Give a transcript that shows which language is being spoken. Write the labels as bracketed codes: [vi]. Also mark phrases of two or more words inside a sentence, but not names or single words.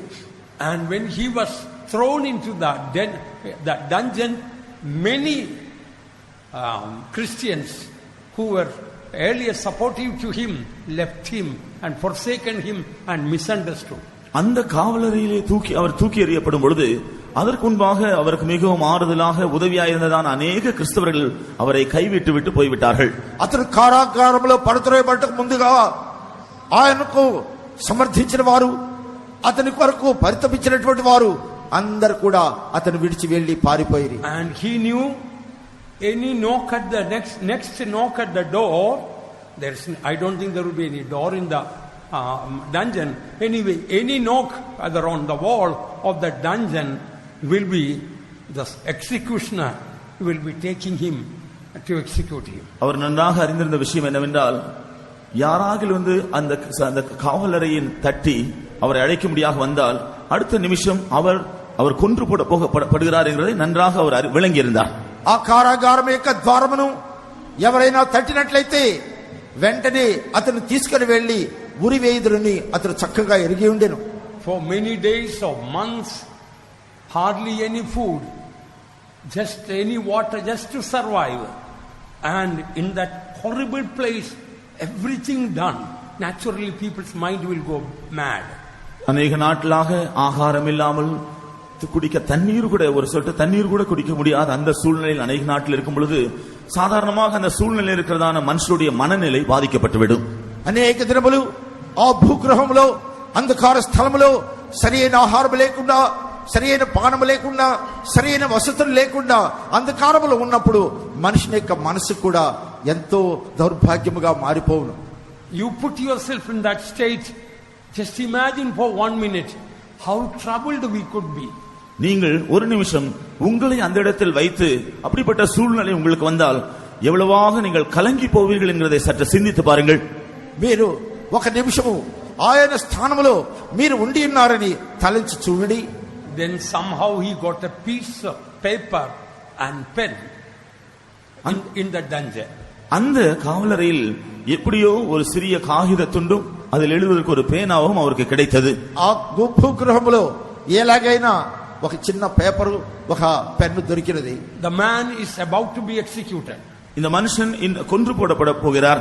[en] And when he was thrown into that dungeon, many Christians who were earlier supportive to him left him and forsaken him and misunderstood. [ta] அந்த காவலறையிலே அவர் தூக்கி எறியப்படும் பொழுது அதற்கு முன்பாக அவருக்கு மிகவும் ஆறுதலாக உதவியாயிருந்ததான அநேக கிறிஸ்தவர்கள் அவரை கைவிட்டு விட்டு போய்விட்டார்கள். [te] అతను కారాగారంలో పడుతున్నప్పటికి ముందుగా ఆయనకు సమర్థించిన వారు, అతని కొరకు పరితపించినటువంటి వారు అందరు కూడా అతను విడిచి వెళ్లి పారిపోయారు. [en] And he knew any knock at the next knock at the door, I don't think there will be any door in the dungeon. Anyway, any knock either on the wall of the dungeon will be the executioner will be taking him to execute him. [ta] அவர் நன்றாக அறிந்திருந்த விஷயம் என்னவென்றால், யாராகில் அந்த காவலறையின் தட்டி அவரை அழைக்கும்படியாக வந்தால் அடுத்த நிமிஷம் அவர் கொன்று போடப்படுகிறார் என்பதை நன்றாக அவர் விளங்கியிருந்தார். [te] ఆ కారాగారం యొక్క ద్వారమును ఎవరైనా తట్టినట్లయితే వెంటనే అతను తీసుకుని వెళ్లి ఉరివేయుదురని అతను చక్కగా ఎరిగి ఉండెను. [en] For many days or months, hardly any food, just any water, just to survive. And in that horrible place, everything done. Naturally, people's mind will go mad. [ta] அநேக நாட்களாக ஆகாரம் இல்லாமல் குடிக்க தண்ணீர் கூட, ஒரு சொட்டு தண்ணீர் கூட குடிக்க முடியாத அந்த சூழ்நிலையில் அநேக நாட்டில் இருக்கும் பொழுது சாதாரணமாக அந்த சூழ்நிலை இருக்கிறதான மனுஷருடைய மனநிலை பாதிக்கப்பட்டுவிடும். [te] అనేక దినములు ఆ భూగృహంలో అంధకార స్థలములో సరైన ఆహారం లేకుండా, సరైన పానము లేకుండా, సరైన వసతులు లేకుండా అంధకారములో ఉన్నప్పుడు మనిషి యొక్క మనసు కూడా ఎంతో దౌర్భాగ్యముగా మారిపోవును. [en] You put yourself in that state. Just imagine for 1 minute how troubled we could be. [ta] நீங்கள் ஒரு நிமிஷம் உங்களை அந்த இடத்தில் வைத்து அப்படிப்பட்ட சூழ்நிலை உங்களுக்கு வந்தால் எவ்வளவாக நீங்கள் கலங்கி போவீர்கள் என்கிறதை சற்று சிந்தித்து பாருங்கள். [te] మీరు ఒక నిమిషము ఆయన స్థానములో మీరు ఉండి ఉన్నారని తలంచి చూడండి. [en] Then somehow he got a piece of paper and pen in the dungeon. [ta] அந்த காவலறையில் எப்படியோ ஒரு சிறிய காகித துண்டும் அதில் எழுதுவதற்கு ஒரு பேனாவும் அவருக்கு கிடைத்தது. [te] ఆ గుంపు గృహములో ఎలాగైనా ఒక చిన్న పేపరు ఒక పెన్ను దొరికినది. [en] The man is about to be executed. [ta] இந்த மனுஷன் கொன்று போடப்பட போகிறார்.